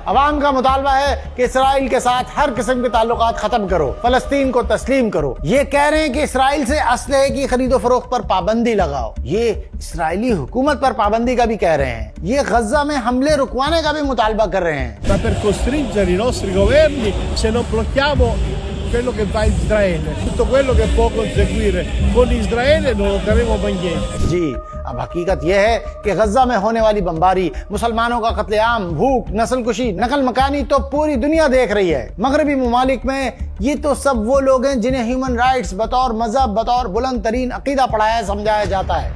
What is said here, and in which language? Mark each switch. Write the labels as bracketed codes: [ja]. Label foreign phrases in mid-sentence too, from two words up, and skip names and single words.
[ur] عوام کا مطالبہ ہے کہ اسرائیل کے ساتھ ہر قسم کے تعلقات ختم کرو، فلسطین کو تسلیم کرو۔ یہ کہہ رہے ہیں کہ اسرائیل سے اسلحے کی خرید و فروخت پر پابندی لگاؤ۔ یہ اسرائیلی حکومت پر پابندی کا بھی کہہ رہے ہیں۔ یہ غزہ میں حملے رکوانے کا بھی مطالبہ کر رہے ہیں۔ [it] Ma per costringere i nostri governi, se non blocchiamo quello che va a Israele, tutto quello che può conseguire con Israele non lo faremo mai niente. [ur] جی، اب حقیقت یہ ہے کہ غزہ میں ہونے والی بمباری، مسلمانوں کا قتل عام، بھوک، نسل کشی، نقل مکانی تو پوری دنیا دیکھ رہی ہے۔ مغربی ممالک میں یہ تو سب وہ لوگ ہیں جنہیں [en] human rights [ur] بطور مذہب، بطور بلند ترین عقیدہ پڑھایا سمجھایا جاتا ہے۔